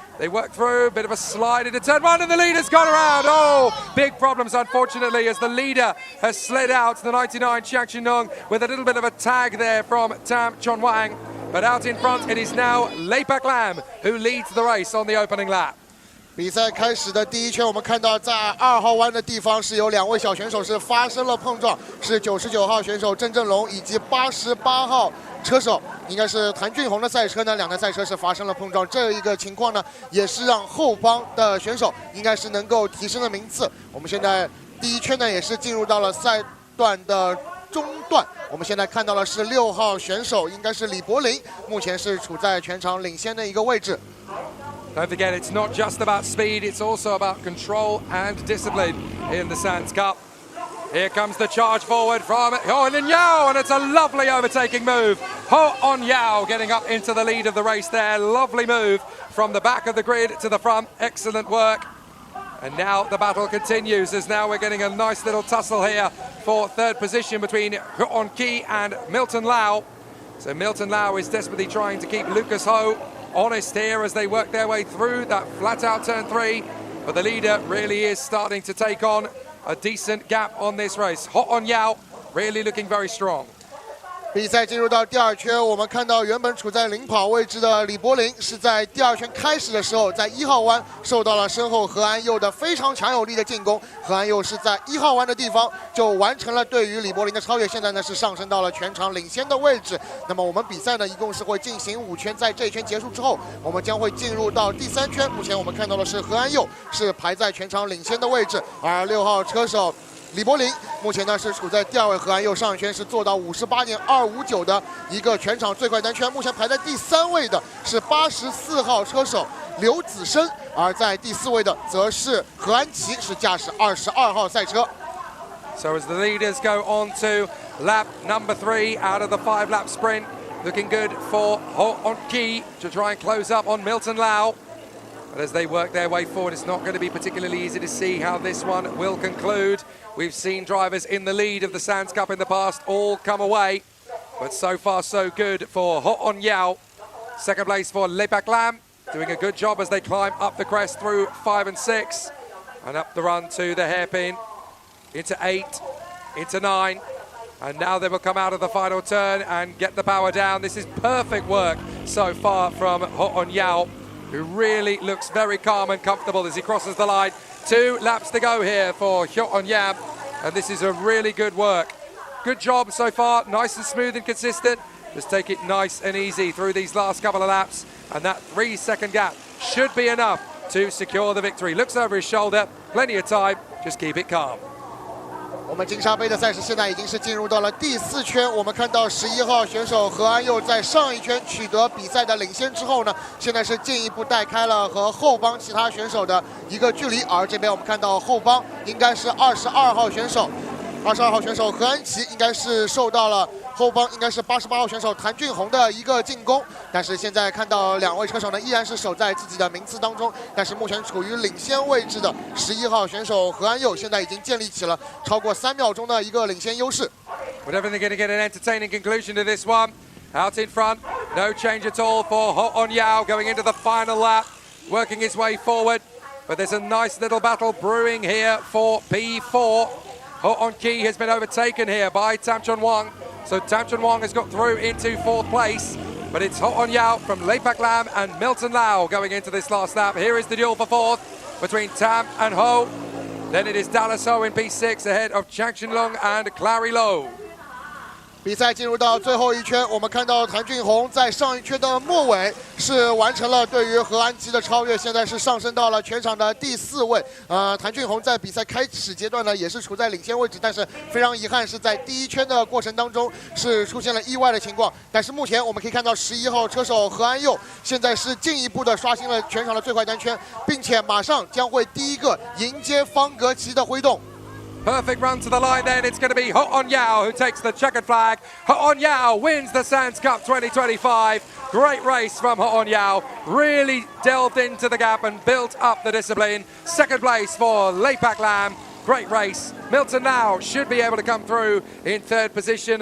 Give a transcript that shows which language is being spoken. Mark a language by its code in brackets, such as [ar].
[en] They work through, a bit of a slide into turn 1, and the leader's gone around. Oh, big problems, unfortunately, as the leader has slid out, the 99 Chang Chinlong, with a little bit of a tag there from Tam Chon Wang. But out in front, it is now Lei Pak Lam who leads the race on the opening lap. [zh] 比赛开始的第一圈，我们看到在2号弯的地方是有2位小选手是发生了碰撞，是99号选手郑正龙以及88号车手，应该是谭俊宏的赛车呢，两台赛车是发生了碰撞。这一个情况呢，也是让后方的选手应该是能够提升了名次。我们现在第一圈呢，也是进入到了赛段的中段。我们现在看到的是6号选手，应该是李柏林，目前是处在全场领先的一个位置。 [en] Don't forget, it's not just about speed, it's also about control and discipline in the Sands Cup. Here comes the charge forward from Ho On Yao, and it's a lovely overtaking move. Ho On Yao getting up into the lead of the race there. Lovely move from the back of the grid to the front. Excellent work. And now the battle continues, as now we're getting a nice little tussle here for 3rd position between Ho On Ki and Milton Lau. So Milton Lau is desperately trying to keep Lucas Ho honest here as they work their way through that flat out turn 3, but the leader really is starting to take on a decent gap on this race. Ho On Yao really looking very strong. [zh] 比赛进入到第2圈，我们看到原本处在领跑位置的李柏林是在第2圈开始的时候，在1号弯受到了身后何安佑的非常强有力的进攻。何安佑是在1号弯的地方就完成了对于李柏林的超越，现在呢是上升到了全场领先的位置。那么我们比赛呢一共是会进行5圈，在这一圈结束之后，我们将会进入到第3圈。目前我们看到的是何安佑是排在全场领先的位置，而6号车手 李柏林目前呢是处在第2位，何安佑上一圈是做到58.259的一个全场最快单圈，目前排在第3位的是84号车手刘子生，而在第4位的则是何安琪，是驾驶22号赛车。 [en] So as the leaders go on to lap number 3 out of the 5-lap sprint, looking good for Ho On Ki to try and close up on Milton Lau. But as they work their way forward, it's not going to be particularly easy to see how this one will conclude. We've seen drivers in the lead of the Sands Cup in the past all come away, but so far so good for Ho On Yao. 2nd place for Lei Pak Lam, doing a good job as they climb up the crest through 5 and 6, and up the run to the hairpin, into 8, into 9, and now they will come out of the final turn and get the power down. This is perfect work so far from Ho On Yao, who really looks very calm and comfortable as he crosses the line. 2 laps to go here for Ho On Yao, and this is a really good work. Good job so far, nice and smooth and consistent. Just take it nice and easy through these last couple of laps, and that 3-second gap should be enough to secure the victory. Looks over his shoulder, plenty of time, just keep it calm. [zh] 我们金沙杯的赛事现在已经是进入到了第4圈，我们看到11号选手何安佑在上一圈取得比赛的领先之后呢，现在是进一步带开了和后方其他选手的一个距离，而这边我们看到后方应该是22号选手何安琪应该是受到了后方应该是88号选手谭俊宏的一个进攻，但是现在看到2位车手呢依然是守在自己的名次当中，但是目前处于领先位置的11号选手何安佑现在已经建立起了超过3秒钟的一个领先优势。 [en] We're definitely going to get an entertaining conclusion to this one. Out in front, no change at all for Ho On Yao going into the final lap, working his way forward. But there's a nice little battle brewing here for P4. Ho On Ki has been overtaken here by Tam Chun Wang. So Tam Chun Wang has got through into 4th place. But it's Ho On Yao from Leipak Lam and Milton Lau going into this last lap. Here is the duel for 4th between Tam and Ho. Then it is Dallas Ho in P6 ahead of Chang Chenlong and Clary Low. [zh] 比赛进入到最后一圈，我们看到谭俊宏在上一圈的末尾是完成了对于何安琪的超越，现在是上升到了全场的第4位。谭俊宏在比赛开始阶段呢也是处在领先位置，但是非常遗憾是在第一圈的过程当中是出现了意外的情况。但是目前我们可以看到11号车手何安佑现在是进一步的刷新了全场的最快单圈，并且马上将会第一个迎接方格旗的挥动。 [en] Perfect run to the line then. It's going to be Ho On Yao who takes the checkered flag. Ho On Yao wins the Sands Cup 2025. Great race from Ho On Yao. Really delved into the gap and built up the discipline. Second place for Leipak Lam. Great race. Milton Lau should be able to come through in 3rd position.